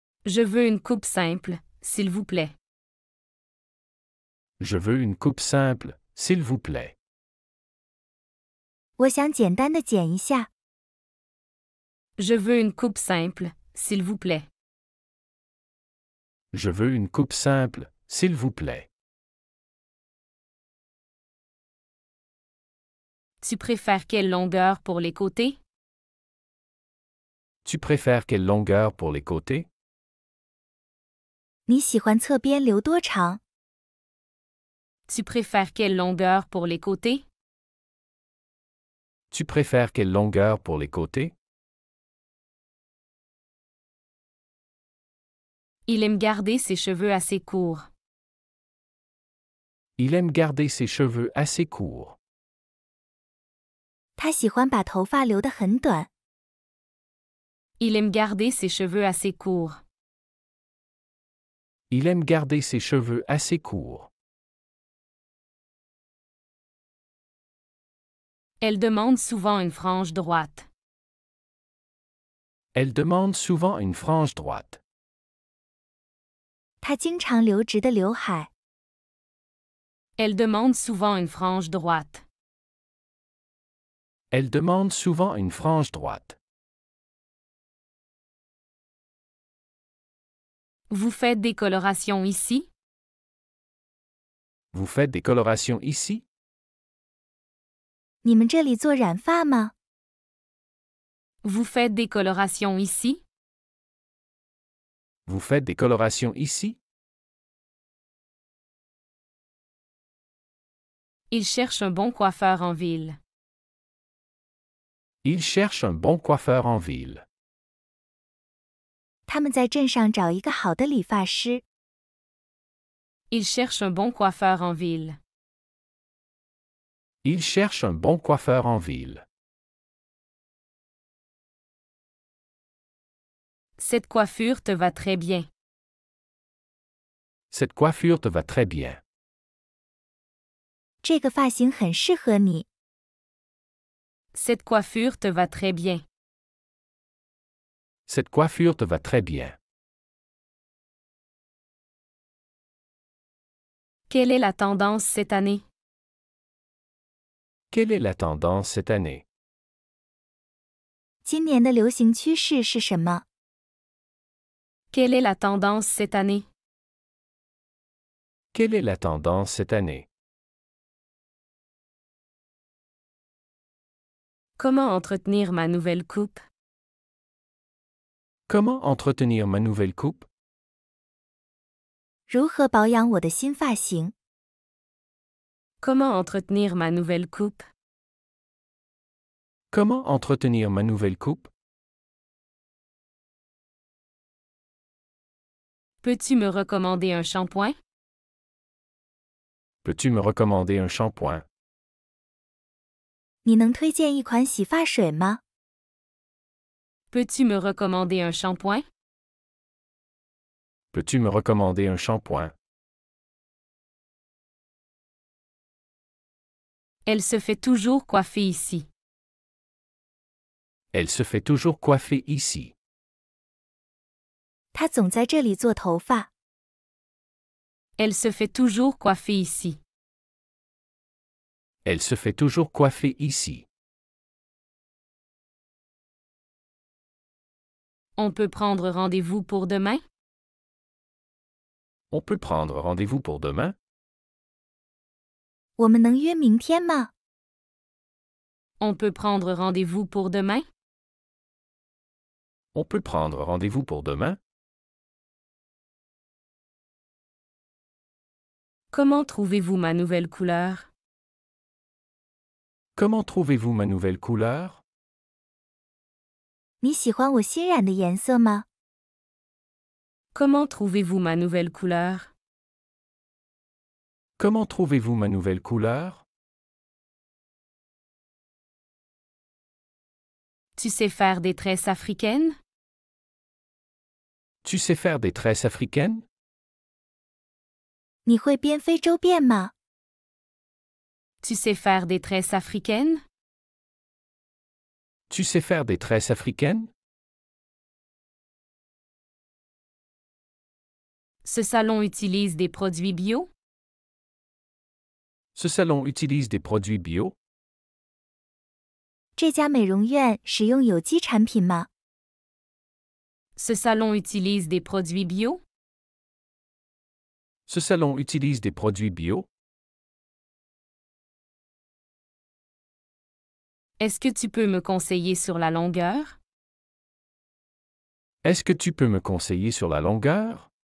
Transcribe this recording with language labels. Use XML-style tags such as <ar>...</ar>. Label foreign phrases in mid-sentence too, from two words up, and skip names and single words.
<fr>Je veux une coupe simple, s'il vous plaît. Je veux une coupe simple, s'il vous plaît.</fr> <zh>我想简单的剪一下。</zh> <fr>Je veux une coupe simple, s'il vous plaît. Je veux une coupe simple, s'il vous plaît. Tu préfères quelle longueur pour les côtés? Tu préfères quelle longueur pour les côtés?</fr> <zh>你喜欢侧边留多长？</zh> <fr>Tu préfères quelle longueur pour les côtés? Tu préfères quelle longueur pour les côtés? Il aime garder ses cheveux assez courts. Il aime garder ses cheveux assez courts.</fr> <zh>他喜欢把头发留得很短。</zh> <fr>Il aime garder ses cheveux assez courts. Il aime garder ses cheveux assez courts. Elle demande souvent une frange droite. Elle demande souvent une frange droite.</fr> <zh>他经常留直的刘海。</zh> <fr>Elle demande souvent une frange droite. Elle demande souvent une frange droite. Vous faites des colorations ici? Vous faites des colorations ici?</fr> <zh>你们这里做染发吗？</zh> <fr>Vous faites des colorations ici? Vous faites des colorations ici? Il cherche un bon coiffeur en ville. Il cherche un bon coiffeur en ville.</fr> <zh>他们在镇上找一个好的理发师。</zh> <fr>Il cherche un bon coiffeur en ville. Il cherche un bon coiffeur en ville. Cette coiffure te va très bien. Cette coiffure te va très bien.</fr> <zh>这个发型很适合你。</zh> <fr>Cette coiffure te va très bien. Cette coiffure te va très bien. Quelle est la tendance cette année? Quelle est la tendance cette année?</fr> <zh>今年的流行趋势是什么？</zh> <fr>Quelle est la tendance cette année? Quelle est la tendance cette année? Comment entretenir ma nouvelle coupe? Comment entretenir ma nouvelle coupe?</fr> <zh>如何保养我的新发型？</zh> <fr>Comment entretenir ma nouvelle coupe? Comment entretenir ma nouvelle coupe? Peux-tu me recommander un shampoing? Peux-tu me recommander un shampoing?</fr> <zh>你能推荐一款洗发水吗？</zh> <fr>Peux-tu me recommander un shampoing? Peux-tu me recommander un shampoing? Elle se fait toujours coiffer ici. Elle se fait toujours coiffer ici.</fr> <zh>他总在这里做头发。</zh> <fr>Elle se fait toujours coiffer ici. Elle se fait toujours coiffer ici. On peut prendre rendez-vous pour demain? On peut prendre rendez-vous pour demain?</fr> <zh>我们能约明天吗？</zh> <fr>On peut prendre rendez-vous pour demain? On peut prendre rendez-vous pour demain? Comment trouvez-vous ma nouvelle couleur? Comment trouvez-vous ma nouvelle couleur?</fr> <zh>你喜欢我新染的颜色吗？</zh> <fr>Comment trouvez-vous ma nouvelle couleur? Comment trouvez-vous ma nouvelle couleur? Tu sais faire des tresses africaines? Tu sais faire des tresses africaines?</fr> <zh>你会编非洲辫吗？</zh> <fr>Tu sais faire des tresses africaines? Tu sais faire des tresses africaines? Ce salon utilise des produits bio? Ce salon utilise des produits bio?</fr> <zh>这家美容院使用有机产品吗？</zh> <fr>Ce salon utilise des produits bio? Ce salon utilise des produits bio? Est-ce que tu peux me conseiller sur la longueur? Est-ce que tu peux me conseiller sur la longueur?</fr>